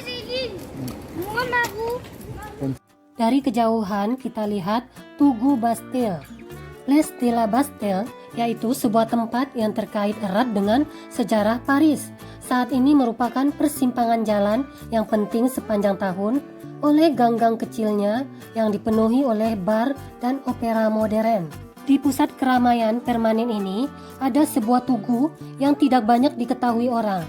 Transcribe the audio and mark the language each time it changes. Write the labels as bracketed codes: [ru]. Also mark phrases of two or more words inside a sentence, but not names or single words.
[id] Dari kejauhan kita lihat Tugu Bastille. Place de la Bastille yaitu sebuah tempat yang terkait erat dengan sejarah Paris. Saat ini merupakan persimpangan jalan yang penting sepanjang tahun oleh gang-gang kecilnya yang dipenuhi oleh bar dan opera modern. Di pusat keramaian permanen ini ada sebuah tugu yang tidak banyak diketahui orang.